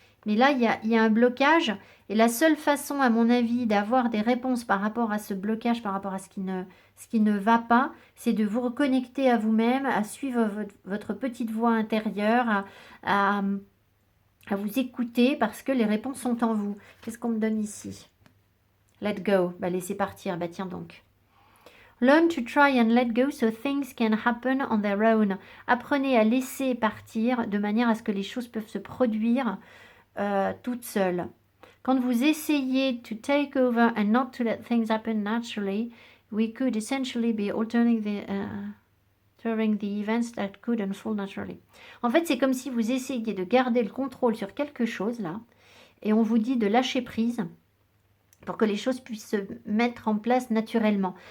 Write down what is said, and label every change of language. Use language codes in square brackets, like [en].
[fr] Mais là, il y a un blocage. Et la seule façon, à mon avis, d'avoir des réponses par rapport à ce blocage, par rapport à ce qui ne va pas, c'est de vous reconnecter à vous-même, à suivre votre petite voix intérieure, à, à vous écouter parce que les réponses sont en vous. Qu'est-ce qu'on me donne ici? [en] Let go. [fr] Bah, laissez partir. Bah, tiens donc. [en] Learn to try and let go so things can happen on their own. [fr] Apprenez à laisser partir de manière à ce que les choses peuvent se produire toutes seules. Quand vous essayez [en] to take over and not to let things happen naturally, we could essentially be altering the events that could unfold naturally. [fr] En fait, c'est comme si vous essayiez de garder le contrôle sur quelque chose là, et on vous dit de lâcher prise pour que les choses puissent se mettre en place naturellement.